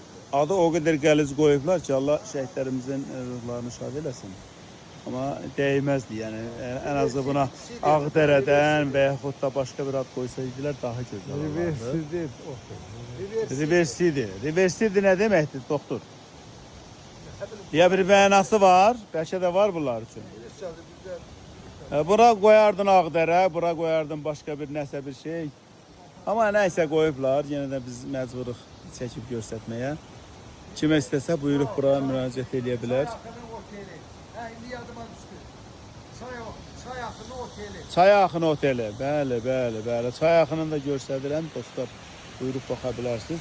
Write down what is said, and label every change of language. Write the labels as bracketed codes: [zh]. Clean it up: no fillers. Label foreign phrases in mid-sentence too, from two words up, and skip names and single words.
[az] Adı o kadar gəliz qoyublar ki Allah şəhidlərimizin ruhlarını şad eləsin. [tr] Ama değmezdi yani. En azı buna Ağderədən [az] və yaxud da [tr] başka bir ad koysaydılar daha güzel olardı. Reversidi ne demektir doktor? [az] Ya bir mənası var, bəlkə də var bunlar üçün. [tr] Bura koyardın Ağderə, bura koyardın başka bir [az] nəsə bir şey. [tr] Ama neyse [az] koyublar, [tr] yine de [az] biz məcburuq çəkib göstərməyə. Kim istəsə buyuruq bura müraciət edə bilər. Çay Axını oteli. Bəli, bəli, bəli. Çay Axını da göstərirəm dostlar. Buyuruq baxa bilərsiniz.